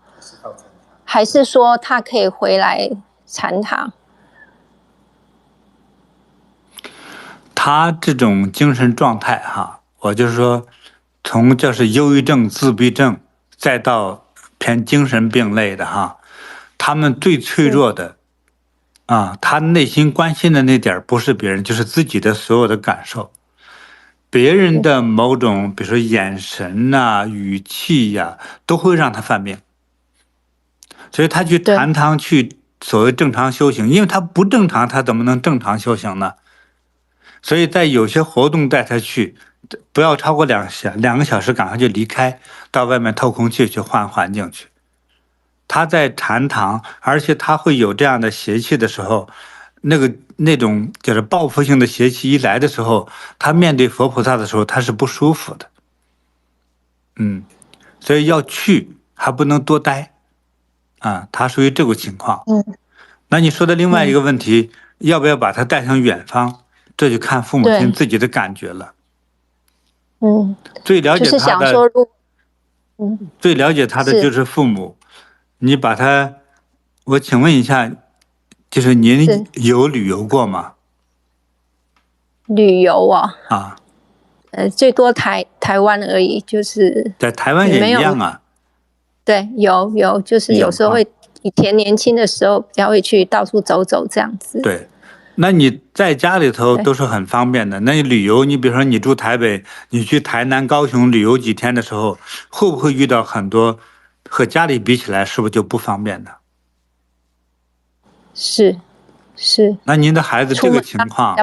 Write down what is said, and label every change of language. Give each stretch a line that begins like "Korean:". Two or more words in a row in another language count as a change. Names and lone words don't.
Chinese: 還是說他可以回來禪堂？他這種精神狀態哈，我就是說，從就是憂鬱症、自閉症，再到偏精神病類的哈。他們最脆弱的他內心關心的那點不是別人，就是自己的所有的感受。別人的某種，比如說眼神啊、語氣呀，都會讓他犯病。所以他去禪堂去所謂正常修行，因為他不正常，他怎麼能正常修行呢？所以在有些活動帶他去，不要超過2个小時，趕快就離開，到外面透空氣去換環境去。他在禪堂，而且他會有這樣的邪氣的時候，那種就是報復性的邪氣一來的時候，他面對佛菩薩的時候，他是不舒服的。所以要去還不能多待他屬於這個情況。那你說的另外一個問題，要不要把他帶向遠方？這就看父母親自己的感覺了。最了解他的，最了解他的就是父母。你把他，我請問一下，就是您有旅遊過嗎？旅遊最多台灣而已，就是在台灣也一樣啊。對，有，就是有時候會，以前年輕的時候比較會去到處走走這樣子。對，那你在家裡頭都是很方便的。那你旅遊，你比如說你住台北，你去台南、高雄旅遊幾天的時候，會不會遇到很多？和家裡比起來，是不是就不方便呢？是。那您的孩子這個情況